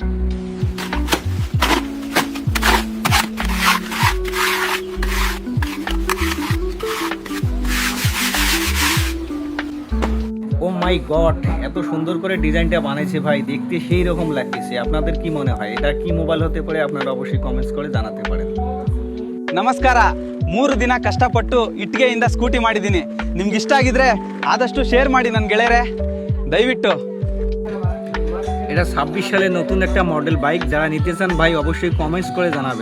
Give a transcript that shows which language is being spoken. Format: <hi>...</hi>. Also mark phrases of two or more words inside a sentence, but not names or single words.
<en>oh my god,</en> <bn>এত সুন্দর করে ডিজাইনটা বানাইছে ভাই, দেখতে সেই রকম লাগতেছে। আপনাদের কি মনে হয় এটা কি মোবাইল হতে পারে? আপনারা অবশ্যই কমেন্টস করে জানাতে পারেন।</bn> <kn>ನಮಸ್ಕಾರ. 3 ದಿನ ಕಷ್ಟಪಟ್ಟು ಇಟ್ಟಿಗೆಯಿಂದ ಸ್ಕೂಟಿ ಮಾಡಿದ್ದೀನಿ. ನಿಮ್ಗೆ ಇಷ್ಟ ಆಗಿದ್ರೆ ಆದಷ್ಟು ಶೇರ್ ಮಾಡಿ ನನ್ನ ಗೆಳೆಯರೆ, ದಯವಿಟ್ಟು।</kn> <bn>এটা 26 সালের নতুন একটা মডেল বাইক, যারা নিতে চান ভাই অবশ্যই কমেন্টস করে জানাবেন।</bn>